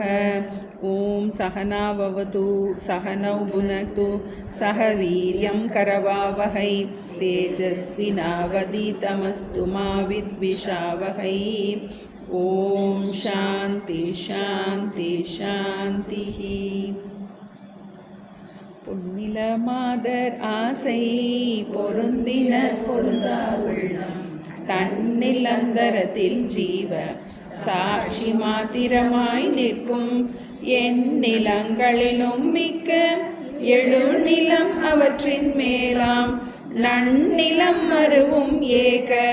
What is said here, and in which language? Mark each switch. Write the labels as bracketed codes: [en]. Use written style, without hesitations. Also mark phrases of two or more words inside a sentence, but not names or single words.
[sa] ॐ सहना भवतु सहनौ भुनक्तु सह वीर्यं करवावहै तेजस्विनावधीतमस्तु मा विद्विषावहै। ॐ शान्ति शान्ति शान्तिः। [ta] பொன்னில மாதர் ஆசை பொருந்தினர் பொருந்தார் உள்ளம் தன்னில் அந்தரத்தில் ஜீவ சாட்சி மாத்திரமாய் நிற்கும் எந்நிலங்களிலும் மிக்க எழுநிலம் அவற்றின் மேலாம் நன்னிலம் மருவும் ஏக